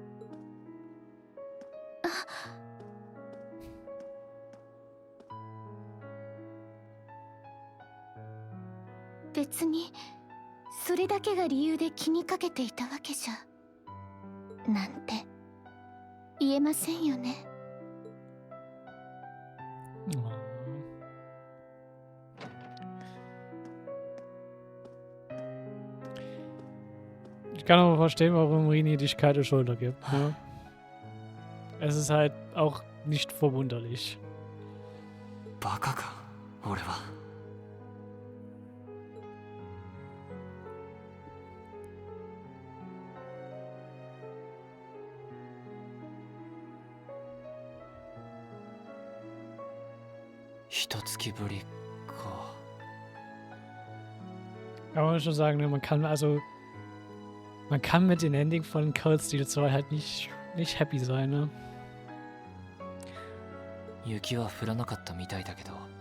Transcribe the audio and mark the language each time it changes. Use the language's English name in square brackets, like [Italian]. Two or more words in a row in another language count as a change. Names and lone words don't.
[Japanese] 別にそれだけが理由で気にかけていたわけじゃなんて言えませんよね。 [German] Ich kann aber verstehen, warum Rini dich kalte Schulter gibt. Ne? Es ist halt auch nicht verwunderlich. [Japanese] バカか、俺は。一月ぶりか。 [German] Aber man muss schon sagen, ne, man kann mit dem Ending von Cold Steel 2 halt nicht happy sein, ne? [Japanese] 雪は降らなかったみたいだけど。